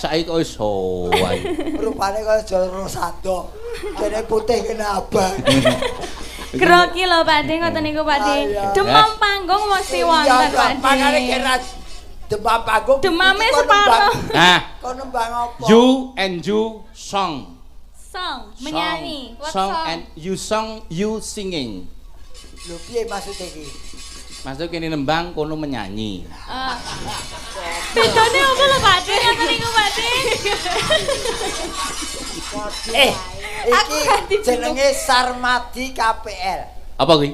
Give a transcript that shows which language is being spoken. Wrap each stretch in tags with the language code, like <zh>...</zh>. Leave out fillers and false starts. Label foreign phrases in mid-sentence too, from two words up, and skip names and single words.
<jv>Saiki kok iso wae. Rupane kaya Joro Sado. Dene putih kena abang. Grogi lho Pak De, ngoten niku Pak De. Iya.</jv> <id>Demam panggung</id> <jv>mesti wonten Pak De. Makane kira</jv> <id>demam panggung.</id> <jv>Demame kok separuh. Nah, Kok nembang apa?</jv> <en>you and you song. Song, menyanyi. What Song and you song, you singing.</en> <jv>Lho piye maksud iki? Maksud kene nembang kono menyanyi. Bedane apa lho Pak De? Ngoten niku Pak De. Iki jenenge Sarmadi KPL. Apa kuwi?</jv>